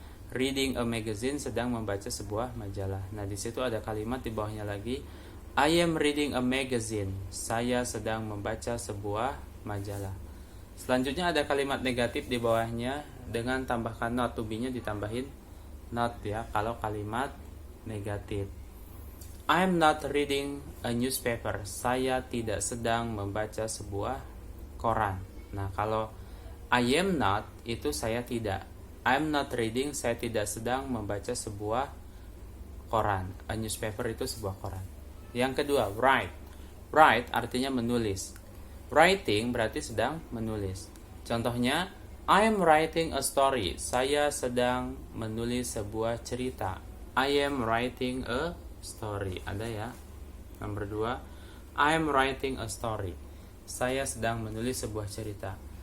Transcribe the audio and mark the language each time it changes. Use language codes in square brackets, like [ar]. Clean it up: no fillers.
[en] Reading a magazine [id] sedang membaca sebuah majalah. Nah, di situ ada kalimat di bawahnya lagi, [en] I am reading a magazine. [id] Saya sedang membaca sebuah majalah. Selanjutnya ada kalimat negatif di bawahnya dengan tambahkan not, to be-nya ditambahin not ya kalau kalimat negatif. [en] I am not reading a newspaper. [id] Saya tidak sedang membaca sebuah koran. Nah, kalau I am not itu saya tidak. [en] I am not reading, [id] saya tidak sedang membaca sebuah koran. [en] A newspaper [id] itu sebuah koran. Yang kedua, write. Write artinya menulis. Writing berarti sedang menulis. Contohnya, [en] I am writing a story. [id] Saya sedang menulis sebuah cerita. [en] I am writing a story. [id] Ada ya. Nomor 2, [en] I am writing a story. [id] Saya sedang menulis sebuah cerita.